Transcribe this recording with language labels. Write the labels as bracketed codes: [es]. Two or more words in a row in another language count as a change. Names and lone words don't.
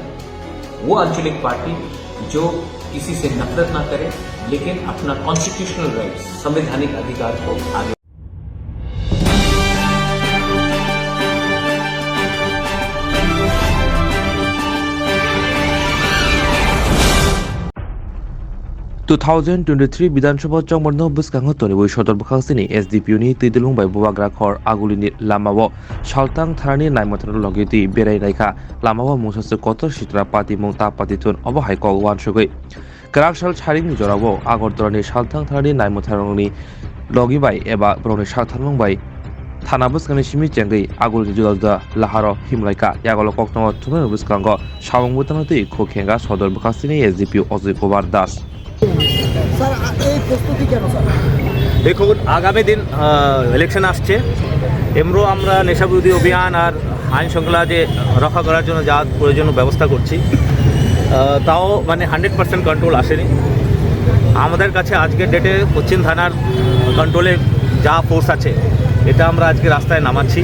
[hi] वो अंचलिक पार्टी जो किसी से नफरत ना करे, लेकिन अपना [en] constitutional rights, [hi] संवैधानिक अधिकार को आगे। [trp] To 2023 বিধানসভা চংমরনো বুসকাংহ তনিবই সদর বখাংসিনি SDPU ni tidilung bai bobagra khor agulini lamao saltang tharani naimotano logiti berai naikha lamao musase kotor sitra pati mungta patitun obo haikol wan sugoi Krakshal charing jorabo agortorani saltang tharani naimotharongni logi bai eba broni saltharmong bai Thana buskani simi chengai agulini juda laharo himlaika yagolo kokno tuno buskango sawang butanoti khokhenga sodor bokhangsini SDPU Ojay Kumar Das [bn] স্যার এই প্রস্তুতি কেন স্যার? দেখুন আগামী দিন ইলেকশন আসছে, এমরও আমরা নেশাবিরোধী অভিযান আর আইন শৃঙ্খলা যে রক্ষা করার জন্য যা প্রয়োজনীয় ব্যবস্থা করছি, তাও মানে 100% কন্ট্রোল আসেনি। আমাদের কাছে আজকের ডেটে পশ্চিম থানার কন্ট্রোলে যা ফোর্স আছে এটা আমরা আজকে রাস্তায় নামাচ্ছি।